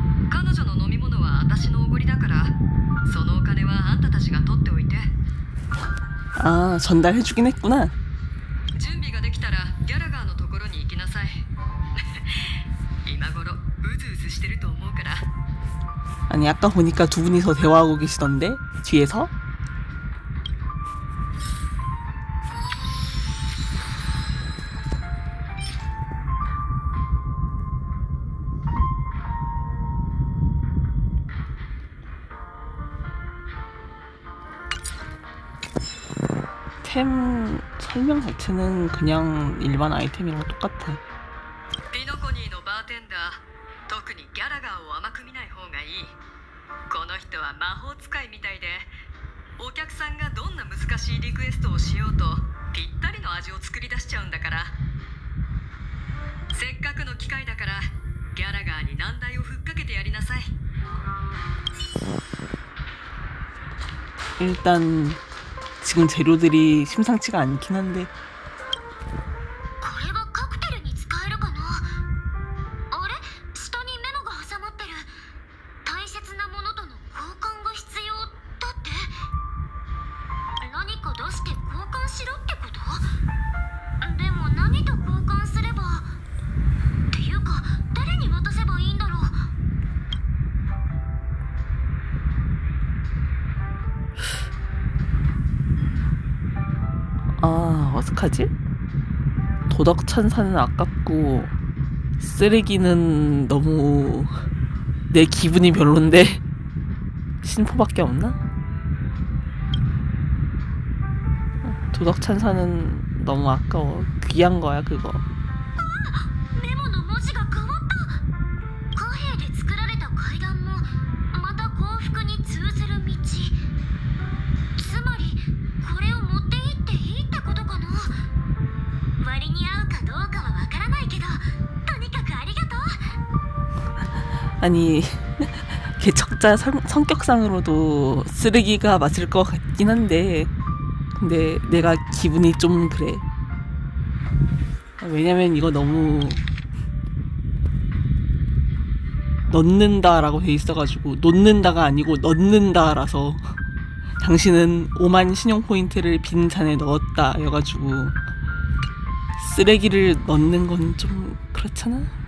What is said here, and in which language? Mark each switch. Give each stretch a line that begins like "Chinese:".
Japanese: 彼女の飲み物は私のおごりだから、そのお金はあんたたちが取っておいて。
Korean: 아, 전달해주긴 했구나.
Japanese: 準備ができたらギャラガーのところに行きなさい。今頃うずうずしてると思うから。
Korean: 아니, 아까 보니까 두 분이서 대화하고 계시던데? 뒤에서? 템 설명 자체는 그냥 일반 아이템이랑 똑같아.
Japanese: ピノコニーのバーテンダー、特にギャラガーを甘く見ない方がいい。この人は魔法使いみたいで、お客さんがどんな難しいリクエストをしようとぴったりの味を作り出しちゃうんだから。せっかくの機会だからギャラガーに難題をふっかけてやりなさい。
Korean: 일단 지금 재료들이 심상치가 않긴 한데
Japanese: これはカクテルに使えるかな。あれ、下にメモが挟まってる。大切なものとの交換が必要だって。何か出して交換しろってこと？でも何と交換すれば。っていうか誰に渡せばいいんだろう。
Korean: 아, 어떡하지? 도덕천사는 아깝고 쓰레기는 너무 내 기분이 별론데 신포밖에 없나? 도덕천사는 너무 아까워. 귀한 거야 그거.
Japanese: メモの文字が変わった。貨幣で作られた階段もまた幸福に通ずる道。つまりこれを持って行っていいってことかな。割に合うかどうかはわからないけど、とにかくありがとう。
Korean: 아니 개척자 성격상으로도 쓰레기가 맞을 것 같긴 한데 근데 내가 기분이 좀 그래. 왜냐면 이거 너무 넣는다라고 돼 있어가지고 놓는다가 아니고 넣는다라서 당신은 5만 신용 포인트를 빈 잔에 넣었다 여가지고 쓰레기를 넣는 건 좀 그렇잖아.